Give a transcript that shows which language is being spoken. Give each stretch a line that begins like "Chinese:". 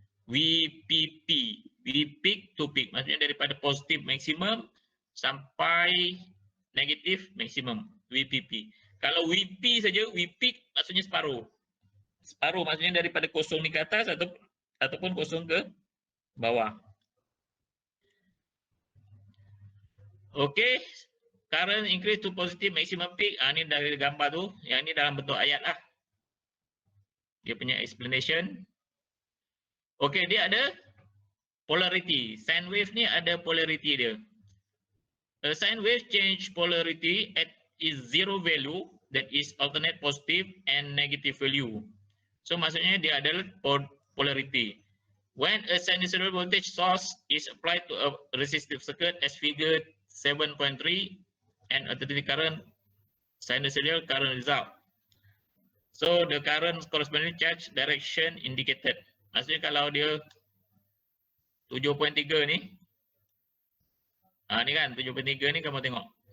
Malay: VPP. V peak to peak. Maksudnya daripada positif maximum sampai negatif maximum. VPP. Kalau VP saja, V peak maksudnya separuh. Separuh maksudnya daripada kosong ni ke atas ataupun kosong ke bawah.
English: Okey, current increase to positive maximum peak.
Malay: Ni dari gambar tu, yang ni dalam bentuk ayat lah. Dia punya explanation. Okey, dia ada polarity. Sine wave ni ada polarity dia.
English: A sine wave change polarity at its zero value, that is alternate positive and negative value.
Malay: So maksudnya dia adalah polarity.
English: When a sinusoidal voltage source is applied to a resistive circuit as figure 7.3 and alternating current sinusoidal current result. So the current corresponding charge direction indicated.
Malay: Maksudnya kalau dia 7.3 ni, ni kan 7.3 ni kamu tengok.